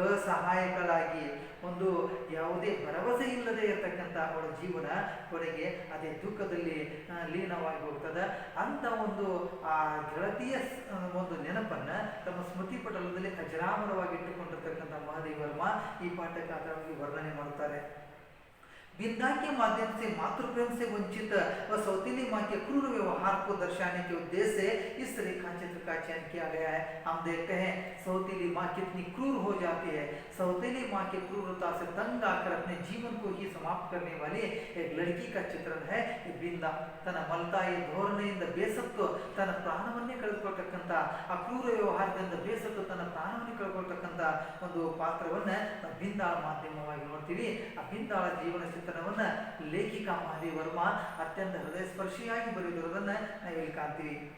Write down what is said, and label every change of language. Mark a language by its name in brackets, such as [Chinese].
[Kannada] ಅಸಹಾಯಕರಾಗಿ ಒಂದು ಯಾವುದೇ ಭರವಸೆ ಇಲ್ಲದೆ ಇರತಕ್ಕಂಥ ಅವಳ ಜೀವನ ಕೊನೆಗೆ ಅದೇ ದುಃಖದಲ್ಲಿ ಲೀನವಾಗಿ ಹೋಗ್ತದೆ. ಅಂತ ಒಂದು ಆ ಗೆಳತಿಯ ಒಂದು ನೆನಪನ್ನು ತಮ್ಮ ಸ್ಮೃತಿ ಪಟಲದಲ್ಲಿ ಅಜರಾಮರವಾಗಿ ಇಟ್ಟುಕೊಂಡಿರ್ತಕ್ಕಂಥ ಮಹಾದೇವ ವರ್ಮ ಈ ಪಾಠಕ್ಕೆ ಆಧಾರವಾಗಿ ವರ್ಣನೆ ಮಾಡುತ್ತಾರೆ. [Hindi] बिंदा के माध्यम से मातृ प्रेम से वंचित व सौतीली माँ के क्रूर व्यवहार को दर्शाने के उद्देश्य से इस रेखा चित्र का चयन किया गया है। हम देखते हैं सौतीली माँ कितनी क्रूर हो जाती है। सौतीली माँ की क्रूरता से तंग आकर अपने जीवन को ही समाप्त करने वाली एक लड़की का चित्रण है बिंदा. [Kannada] ತನ್ನ ಮಲತಾಯಿ ಧೋರಣೆಯಿಂದ ಬೇಸತ್ತು ತನ್ನ ಪ್ರಾಣವನ್ನೇ ಕಳೆದುಕೊಳ್ತಕ್ಕಂಥ ಆ ಕ್ರೂರ ವ್ಯವಹಾರದಿಂದ ಬೇಸತ್ತು ತನ್ನ ಪ್ರಾಣವನ್ನೇ ಕಳೆದುಕೊಳ್ತಕ್ಕಂಥ ಒಂದು ಪಾತ್ರವನ್ನ ಬಿಂದಾಳ ಮಾಧ್ಯಮವಾಗಿ ನೋಡ್ತೀವಿ. ಆ ಬಿಂದಾಳ ಜೀವನ ಚಿತ್ರಣವನ್ನ ಲೇಖಿಕಾ ಮಹಾದೇವ ವರ್ಮ ಅತ್ಯಂತ ಹೃದಯ ಸ್ಪರ್ಶಿಯಾಗಿ ಬರೆದಿರುವುದನ್ನ ನಾವಿಲ್ಲಿ ಕಾಣ್ತೀವಿ.